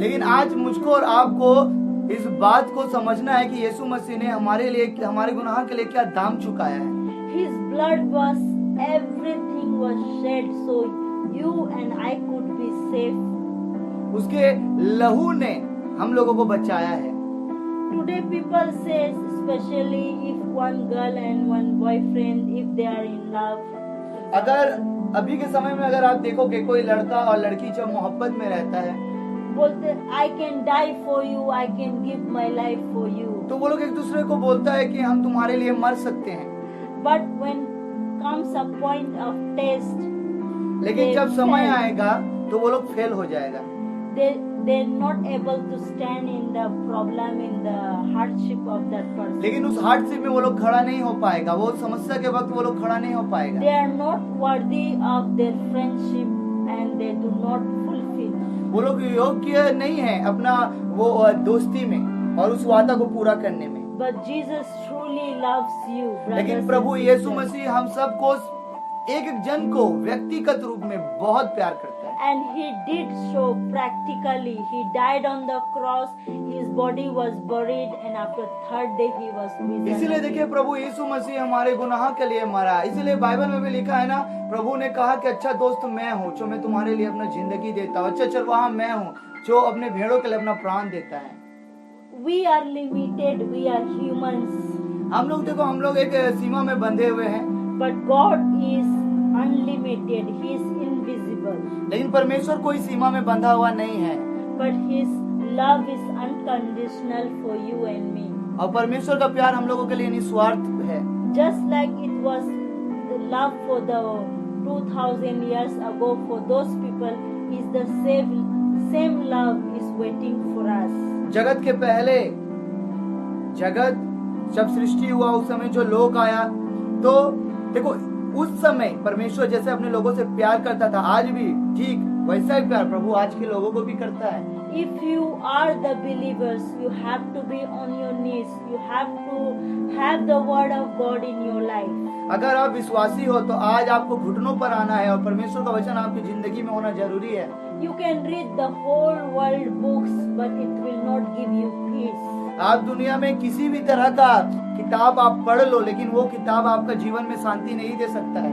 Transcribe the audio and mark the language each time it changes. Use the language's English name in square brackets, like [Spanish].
[Hindi] लेकिन [English] sin. [Hindi] आज मुझको और आपको इस बात को समझना है कि यीशु मसीह ने हमारे लिए, हमारे गुनाह के लिए क्या दाम चुकाया है। [English] His blood was, everything was shed so you and I could be safe. [Hindi] उसके लहू ने हम लोगों को बचाया है। [English] Today people say, especially if one girl and one boyfriend, if they are in love. [Hindi] अगर अभी के समय में अगर आप देखोगे कोई लड़का और लड़की जब मोहब्बत में रहता है, बोलते [English] I can die for you, I can give my life for you. [Hindi] तो वो लोग एक दूसरे को बोलता है कि हम तुम्हारे लिए मर सकते हैं। [English] But when comes a point of test, [Hindi] लेकिन जब समय आएगा तो वो लोग फेल हो जाएगा। [English] they're not able to stand in the problem, in the hardship of that person. [Hindi] लेकिन उस हार्डशिप में वो लोग खड़ा नहीं हो पाएगा, वो समस्या के वक्त वो लोग खड़ा नहीं हो पाएगा। [English] They are not worthy of their friendship and they do not fulfill. [Hindi] वो लोग योग्य नहीं है अपना वो दोस्ती में और उस वादा को पूरा करने में। [English] But Jesus truly loves you, brothers [Hindi] लेकिन प्रभु [English] and [Hindi] यीशु [English] sisters. [Hindi] मसीह हम सबको, एक एक जन को व्यक्तिगत रूप में बहुत प्यार करता है। [English] And he did so practically. He died on the cross. His body was buried, and after third day he was risen. [Hindi] इसीलिए देखिए, प्रभु यीशु मसीह हमारे गुनाह के लिए मरा। इसीलिए बाइबल में भी लिखा है ना, प्रभु ने कहा कि अच्छा दोस्त मैं हूँ जो मैं तुम्हारे लिए अपना जिंदगी देता हूँ, अच्छा चरवाहा मैं हूँ जो अपने भेड़ों के लिए अपना प्राण देता है। [English] We are limited. We are humans. [Hindi] हम लोग देखो, हम लोग एक सीमा में बंधे हुए हैं, [English] But God is unlimited. He is invisible. [Hindi] लेकिन परमेश्वर कोई सीमा में बंधा हुआ नहीं है। [English] But His love is unconditional for you and me. [Hindi] और परमेश्वर का प्यार हम लोगों के लिए निस्वार्थ है। [English] Just like it was the love for the 2000 years ago for those people, is the same love is waiting for us. [Hindi] जगत के पहले, जगत जब सृष्टि हुआ उस समय जो लोग आया, तो देखो उस समय परमेश्वर जैसे अपने लोगों से प्यार करता था, आज भी ठीक वैसा ही प्यार प्रभु आज के लोगों को भी करता है। [English] If you are the believers, you have to be on your knees. You have to have the word of God in your life. [Hindi] अगर आप विश्वासी हो तो आज आपको घुटनों पर आना है और परमेश्वर का वचन आपकी जिंदगी में होना जरूरी है। [English] You can read the whole world books, but it will not give you peace. [Hindi] आप दुनिया में किसी भी तरह का किताब आप पढ़ लो, लेकिन वो किताब आपका जीवन में शांति नहीं दे सकता है।